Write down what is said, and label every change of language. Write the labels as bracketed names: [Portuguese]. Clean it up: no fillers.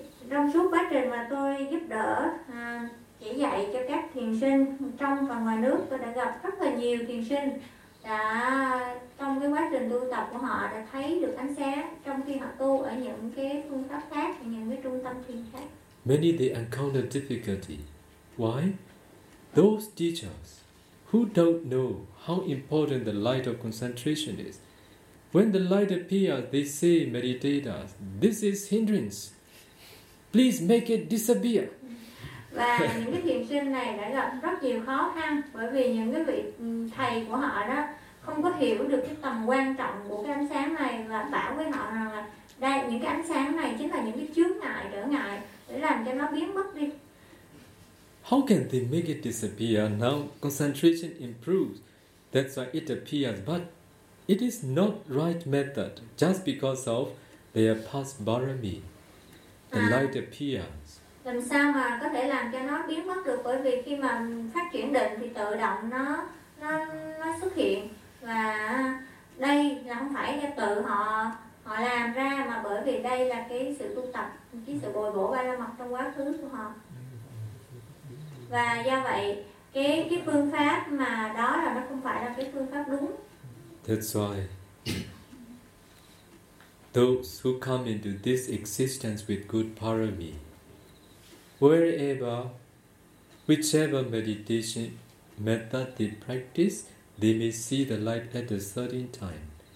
[Vietnamese] Trong suốt quá trình mà tôi giúp đỡ chỉ dạy cho các thiền sinh trong và ngoài nước, tôi đã gặp rất là nhiều thiền sinh đã trong cái quá trình tu tập của họ đã thấy được ánh sáng trong khi họ tu ở những cái phương pháp khác, ở những cái trung tâm thiền khác. [English] Many they encounter difficulty. Why? Those teachers who don't know how important the light of concentration is, when the light appears, they say, meditators, this is hindrance. Please make it disappear. [Vietnamese] Và những cái thiền sinh này đã gặp rất nhiều khó khăn, bởi vì những cái vị thầy của họ đó không có hiểu được cái tầm quan trọng của cái ánh sáng này và bảo với họ rằng là đây, những cái ánh sáng này chính là những cái chướng ngại, trở ngại để làm cho nó biến mất đi. [English] How can they make it disappear? Now concentration improves, that's why it appears, but it is not right method just because of They are past barami. The light appears. [Vietnamese] Làm sao mà có thể làm cho nó biến mất được? Bởi vì khi mà phát triển định thì tự động nó xuất hiện. Và đây là không phải là tự họ làm ra, mà bởi vì đây là cái sự tu tập, cái sự bồi bổ ba la mật trong quá khứ của họ. Và do vậy cái phương pháp mà đó là nó không phải là cái phương pháp đúng. [English] That's why those who come into this existence with good parami, wherever, whichever meditation method they practice, they may see the light at a certain time.